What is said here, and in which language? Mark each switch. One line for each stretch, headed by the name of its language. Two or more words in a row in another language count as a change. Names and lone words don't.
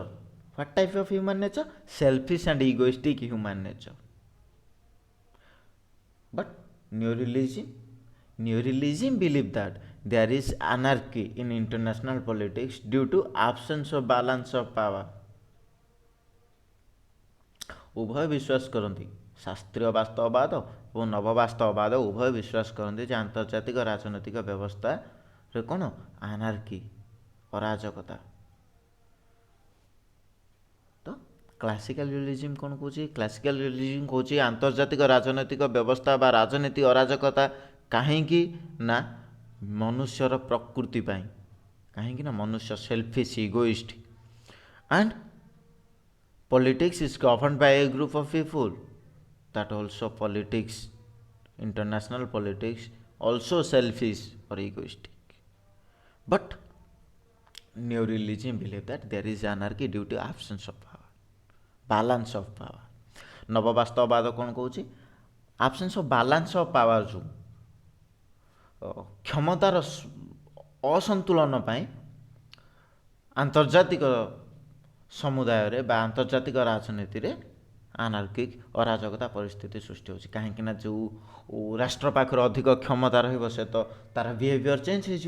English: What type of human nature? Selfish and egoistic human nature. But neo-realism believe that there is anarchy in international politics due to absence of balance of power.
Odia: ଉଭୟ ବିଶ୍ୱାସ କରନ୍ତି, ଶାସ୍ତ୍ରୀୟ ବାସ୍ତବବାଦ ଏବଂ ନବବାସ୍ତବବାଦ ଉଭୟ ବିଶ୍ୱାସ କରନ୍ତି ଯେ ଆନ୍ତର୍ଜାତିକ ରାଜନୈତିକ ବ୍ୟବସ୍ଥାରେ କ'ଣ ଆନାର୍କି, ଅରାଜକତା। ତ
English: classical realism
Odia: କ'ଣ କହୁଛି?
English: classical realism
Odia: କହୁଛି ଆନ୍ତର୍ଜାତିକ ରାଜନୈତିକ ବ୍ୟବସ୍ଥା ବା ରାଜନୀତି ଅରାଜକତା କାହିଁକି ନା ମନୁଷ୍ୟର ପ୍ରକୃତି ପାଇଁ, କାହିଁକି ନା ମନୁଷ୍ୟ
English: selfish, egoist, and politics is governed by a group of people. That also politics, international politics, also selfish or egoistic. But neo-religion believe that there is anarchy due to absence of power, balance of power.
Odia: ନବବାସ୍ତବବାଦ କ'ଣ କହୁଛି?
English: absence of balance of power
Odia: ଯୋଗୁଁ କ୍ଷମତାର ଅସନ୍ତୁଳନ ପାଇଁ ଆନ୍ତର୍ଜାତିକ ସମୁଦାୟରେ ବା ଆନ୍ତର୍ଜାତିକ ରାଜନୀତିରେ ଆନାର୍କିକ୍, ଅରାଜକତା ପରିସ୍ଥିତି ସୃଷ୍ଟି ହେଉଛି। କାହିଁକିନା ଯେଉଁ ରାଷ୍ଟ୍ର ପାଖରେ ଅଧିକ କ୍ଷମତା ରହିବ ସେ ତ ତା'ର
English: behaviour change
Odia: ହେଇଯିବ।